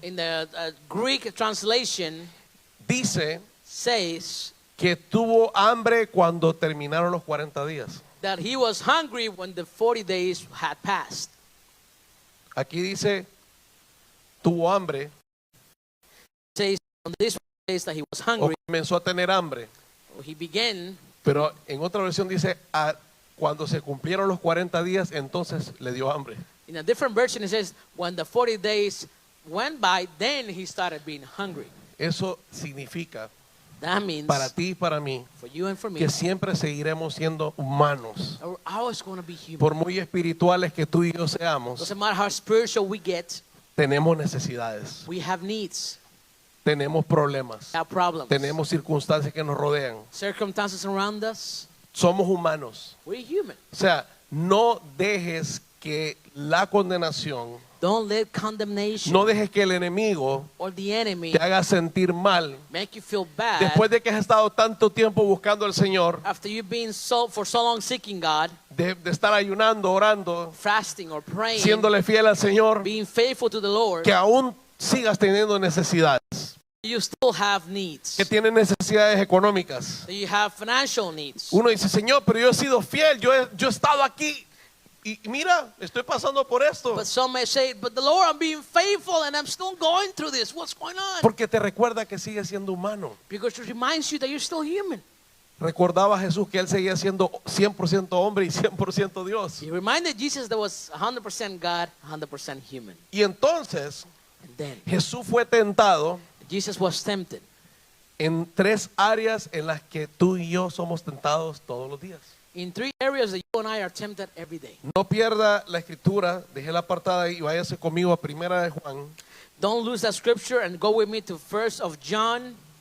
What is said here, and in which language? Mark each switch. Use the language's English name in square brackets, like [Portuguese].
[English] In the Greek translation [Spanish] dice [English] says [Spanish] que tuvo hambre cuando terminaron los 40 días. [English] that he was hungry when the 40 days had passed. [Spanish] Aquí dice, tuvo hambre [English] Says on this days that he was [Spanish] o [English] hungry. [Spanish] comenzó a tener hambre. [English] He began, [Spanish] Pero en otra versión dice, cuando se cumplieron los 40 días, entonces le dio hambre. [English] in a different version it says, when the 40 days went by, then he started being hungry. [Spanish] Eso significa, [English] That means [Spanish] para ti y para mí, [English] for you and for me, [Spanish] que siempre seguiremos siendo humanos. [English] we're always going to be human. [Spanish] Por muy espirituales que tú y yo seamos, [English] Doesn't matter how spiritual we get, [Spanish] tenemos necesidades, [English] we have needs, [Spanish] tenemos problemas, [English] have problems, [Spanish] tenemos circunstancias que nos rodean. [English] circumstances around us. [Spanish] Somos humanos. [English] We're human. [Spanish] O sea, no dejes que la condenación, [English] Don't let condemnation [Spanish] no dejes que el enemigo [English] or the enemy [Spanish] te haga sentir mal. [English] make you feel bad [Spanish] Después de que has estado tanto tiempo buscando al Señor, [English] after you've been for so long seeking God, [Spanish] de estar ayunando, orando, [English] fasting or praying, [Spanish] siéndole fiel al Señor, [English] being faithful to the Lord, [Spanish] que aún sigas teniendo necesidades, [English] you still have needs. [Spanish] que tienes necesidades económicas. [English] You have financial needs. [Spanish] Uno dice, Señor, pero yo he sido fiel, yo he estado aquí y mira, estoy pasando por esto. [English] But some may say, but the Lord, I'm being faithful and I'm still going through this. What's going on? [Spanish] Porque te recuerda que sigue siendo humano. [English] Because it reminds you that you're still human. [Spanish] Recordaba a Jesús que él seguía siendo 100% hombre y 100% Dios. [English] He reminded Jesus that was 100% God, 100% human. [Spanish] Y entonces [English] And then [Spanish] Jesús fue tentado [English] Jesus was tempted [Spanish] en 3 áreas en las que tú y yo somos tentados todos los días. [English] in 3 areas that you and I are tempted every day. [Spanish] No pierda la escritura, deje la apartada y váyase conmigo a Primera de Juan, [English] Don't lose that scripture and go with me to 1st of John,